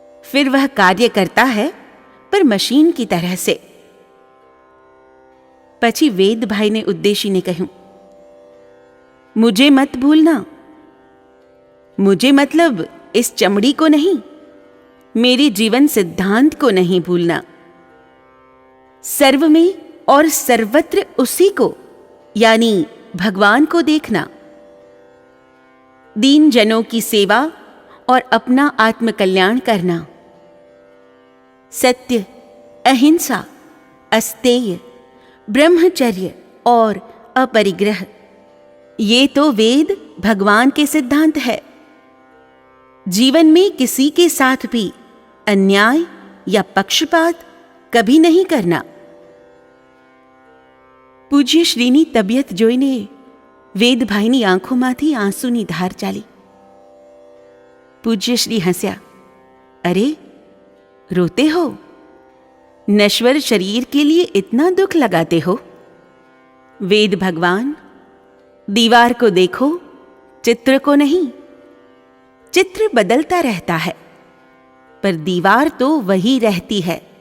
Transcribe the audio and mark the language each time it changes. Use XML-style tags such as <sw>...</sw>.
<hi>फिर वह कार्य करता है पर मशीन की तरह से.</hi> <gu>પછી વેદભાઈને ઉદ્દેશીને કહ્યું,</gu> <hi>मुझे मत भूलना. मुझे मतलब इस चमड़ी को नहीं, मेरे जीवन सिद्धांत को नहीं भूलना. सर्व में और सर्वत्र उसी को यानी भगवान को देखना. दीन जनों की सेवा और अपना आत्मकल्याण करना. सत्य, अहिंसा, अस्तेय, ब्रह्मचर्य और अपरिग्रह, ये तो वेद भगवान के सिद्धांत है. जीवन में किसी के साथ भी अन्याय या पक्षपात कभी नहीं करना.</hi> <gu>પૂજ્ય શ્રીની તબિયત જોઈને વેદભાઈની આંખોમાંથી આંસુની ધાર ચાલી. પૂજ્ય શ્રી હસ્યા,</gu> <hi>अरे रोते हो? नश्वर शरीर के लिए इतना दुख लगाते हो? वेद भगवान, दीवार को देखो, चित्र को नहीं. चित्र बदलता रहता है पर दीवार तो वही रहती है.</hi>